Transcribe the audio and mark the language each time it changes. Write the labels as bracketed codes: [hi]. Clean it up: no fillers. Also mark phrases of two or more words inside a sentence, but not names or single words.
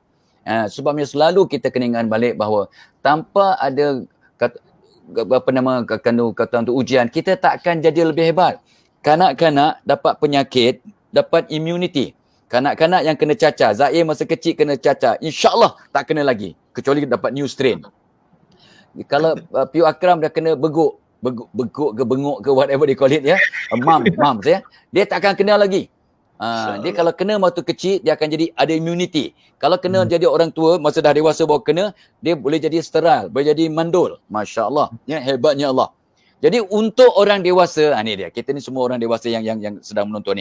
[ms] Sebabnya selalu kita kena ingat balik bahawa tanpa ada kata untuk ujian, kita tak akan jadi lebih hebat. kanak-kanak dapat penyakit, dapat immunity. Kanak-kanak yang kena cacar, Zaim masa kecil kena cacar, [ar] إن شاء الله [ms] tak kena lagi kecuali dapat [en] new strain. [ms] Kalau Piu Akram dah kena beguk ke benguk ke [en] whatever they call it [ms] ya, mams ya, dia tak akan kena lagi. Dia kalau kena waktu kecil dia akan jadi ada immunity. Kalau kena jadi orang tua masa dah dewasa baru kena, dia boleh jadi sterile, boleh jadi mandul. [ar] ما شاء الله. [ms] Ya, hebatnya Allah. Jadi untuk orang dewasa, ni dia. Kita ni semua orang dewasa yang sedang menonton ni.